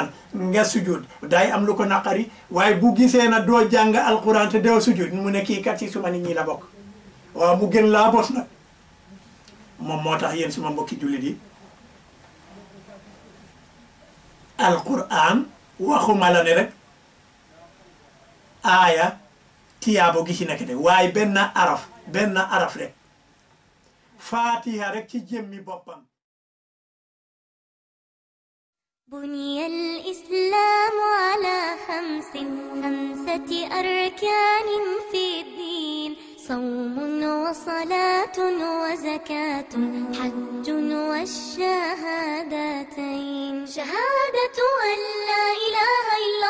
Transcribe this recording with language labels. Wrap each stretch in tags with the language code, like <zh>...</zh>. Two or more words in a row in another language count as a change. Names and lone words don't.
<wo>nga sujud day am lu ko naqari waaye bu gisee na doo jàng alquran te doo sujud mu ne kii kat ci suma nit ñi la bokk waaw mu gën laa bos nag moom moo tax yéen suma mbokki jullit yi alquran waxuma la ne rek aaya tiyaabo gi ci nekk de waaye benn araf rek fatiha rek ci jëmmi boppam</wo> <ar>بني الإسلام على خمسة أركان في الدين صوم وصلاة وزكاة حج والشهادتين شهادة أن لا إله إلا</ar>